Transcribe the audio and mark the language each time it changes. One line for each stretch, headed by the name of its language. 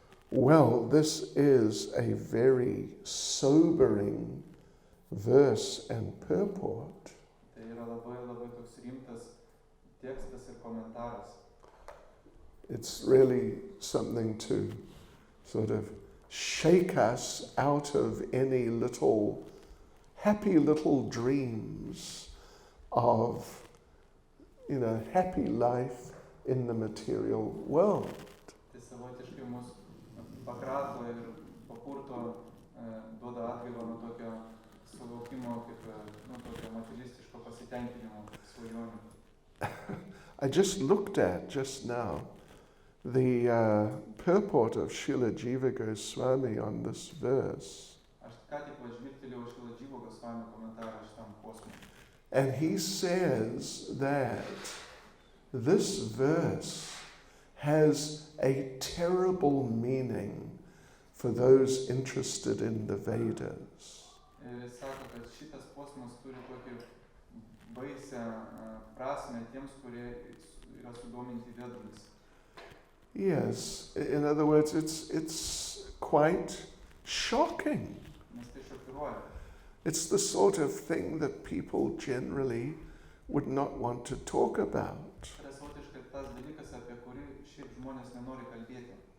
English: Well, this is a very sobering verse and purport.
Lithuanian: Tai yra labai toks rimtas tekstas ir komentaras.
English: It's really something to sort of shake us out of any happy little dreams of, happy life in the material world.
Lithuanian: Tai savotiškai mus pakrato ir papurto, duoda atgailą nuo tokio suvokimo kaip tokio materialistiško pasitenkinimo svajonių.
English: I just looked at just now the purport of Srila Jiva Goswami on this verse.
Lithuanian: Aš ką tik pažvilgtelėjau Srila Jiva Goswami komentarą šitam posmui.
English: And he says that this verse has a terrible meaning for those interested in the Vedas.
Lithuanian: Ir jis sako, kad šitas posmas turi tokį baisę prasmę tiems, kurie yra sudominti Vedomis.
English: Yes, in other words, it's quite shocking.
Lithuanian: Nes tai šokiruoja.
English: It's the sort of thing that people generally would not want to talk about.
Lithuanian: Tai savotiškai tas dalykas, apie kurį šiaip žmonės nenori kalbėti.